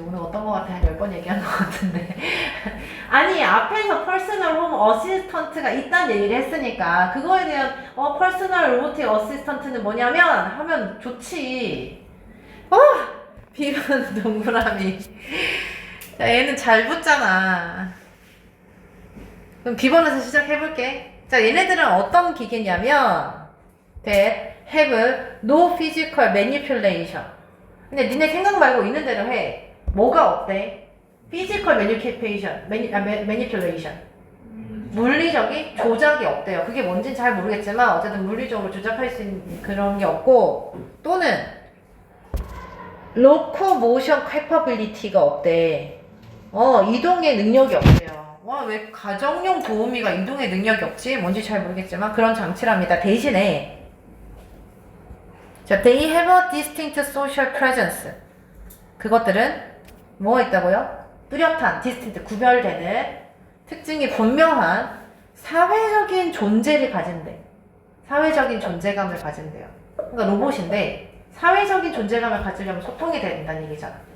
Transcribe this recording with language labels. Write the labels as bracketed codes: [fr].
[ko] 오늘 어떤 거 같아 한 10번 얘기한 것 같은데. 아니, 앞에서 퍼스널 홈 어시스턴트가 있다는 얘기를 했으니까 그거에 대한 퍼스널 로보틱 어시스턴트는 뭐냐면 하면 좋지. B는 동그라미. 자, 얘는 잘 붙잖아. 그럼 B번에서 시작해볼게. 자, 얘네들은 어떤 기계냐면 [en] that have no physical manipulation. [ko] 근데 니네 생각 말고 있는 대로 해. 뭐가 없대? physical manipulation. 물리적인 조작이 없대요. 그게 뭔지는 잘 모르겠지만 어쨌든 물리적으로 조작할 수 있는 그런 게 없고 또는 locomotion capability가 없대. 이동의 능력이 없대요. 와, 왜 가정용 도우미가 이동의 능력이 없지? 뭔지 잘 모르겠지만 그런 장치랍니다. [en] 대신에 자, they have a distinct social presence. [ko] 그것들은 뭐가 있다고요? 뚜렷한, distinct, 구별되는 특징이 분명한 사회적인 존재를 가진대. 사회적인 존재감을 가진대요. 그러니까 로봇인데 사회적인 존재감을 가지려면 소통이 돼야 된다는 얘기잖아.